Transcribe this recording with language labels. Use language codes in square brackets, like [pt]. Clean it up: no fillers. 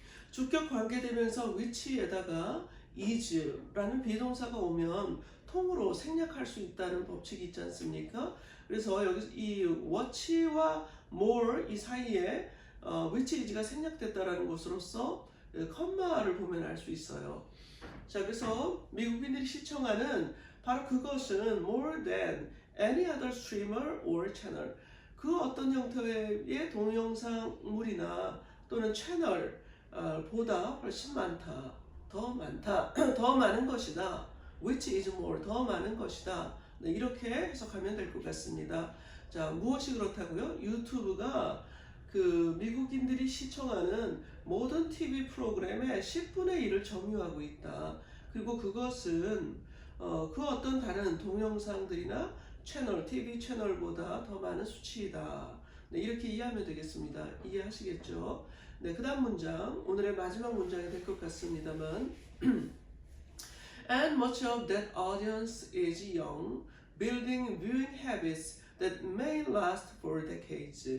[ko] 주격 관계대명사 which에다가 is라는 비동사가 오면 통으로 생략할 수 있다는 법칙이 있지 않습니까? 그래서 여기 이 watch와 more 이 사이에 which is가 생략됐다라는 것으로서 컴마를 보면 알 수 있어요. 자, 그래서 미국인들이 시청하는 바로 그것은 [en] more than any other streamer or channel. [ko] 그 어떤 형태의 동영상물이나 또는 채널 보다 훨씬 많다. 더 많다. 더 많은 것이다. [en] which is more. [ko] 더 많은 것이다. 네, 이렇게 해석하면 될 것 같습니다. 자, 무엇이 그렇다고요? 유튜브가 그 미국인들이 시청하는 모든 TV 프로그램의 10분의 1을 점유하고 있다. 그리고 그것은 그 어떤 다른 동영상들이나 채널, TV 채널보다 더 많은 수치이다. 네, 이렇게 이해하면 되겠습니다. 이해하시겠죠? 네, 그 다음 문장, 오늘의 마지막 문장이 될 것 같습니다만 [en] And much of that audience is young, building viewing habits that may last for decades.